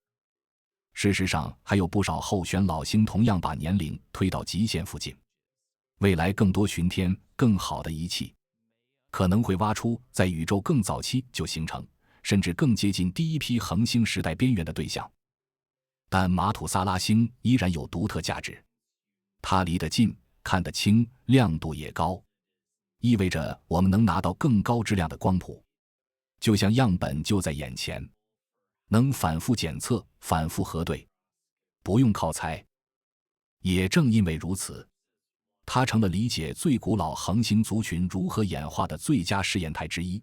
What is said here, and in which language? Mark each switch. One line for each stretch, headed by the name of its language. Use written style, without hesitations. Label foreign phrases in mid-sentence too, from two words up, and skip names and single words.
Chinese: 事實上，還有不少候選老星同樣把年齡推到極限附近。未來更多巡天、更好的儀器，可能會挖出在宇宙更早期就形成，甚至更接近第一批恆星時代邊緣的對象。但馬土薩拉星依然有獨特價值，它離得近，看得清，亮度也高，意味着我們能拿到更高質量的光譜，就像樣本就在眼前，能反复檢測、反复核對，不用靠猜。也正因为如此，它成了理解最古老恆星族群如何演化的最佳試驗台之一。